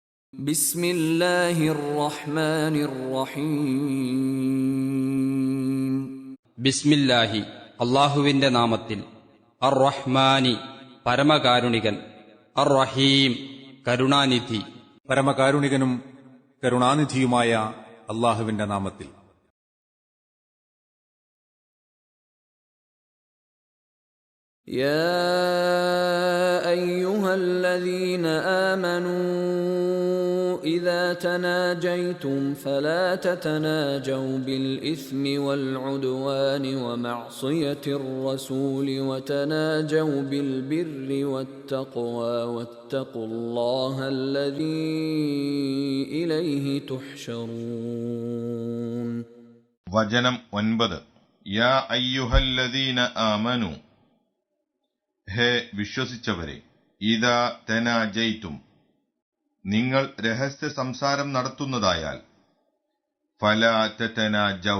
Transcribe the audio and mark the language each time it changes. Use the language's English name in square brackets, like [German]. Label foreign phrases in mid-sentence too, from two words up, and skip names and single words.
[Arabic] بسم الله الرحمن الرحيم [Malayalam] ബിസ്മില്ലാഹി അല്ലാഹുവിന്റെ നാമത്തിൽ. [Arabic] الرحمن [Malayalam] പരമകാരുണികൻ, [Arabic] الرحيم [Malayalam] കരുണാനിധി. പരമകാരുണികനും കരുണാനിധിയുമായ അല്ലാഹുവിന്റെ നാമത്തിൽ. [Arabic] يا أيها الذين آمنوا إذا تناجيتم فلا تتناجوا بالإثم والعدوان ومعصية الرسول وتناجوا بالبر والتقوى واتقوا الله الذي إليه تحشرون. [Malayalam] വചനം 9. [Arabic] يا أيها الذين آمنوا, [Malayalam] ഹേ വിശ്വസിച്ചവരെ, [Arabic] إذا تناجيتم, [Malayalam] നിങ്ങൾ രഹസ്യ സംസാരം നടത്തുന്നതായാൽ, [Arabic] فلا تتناجوا,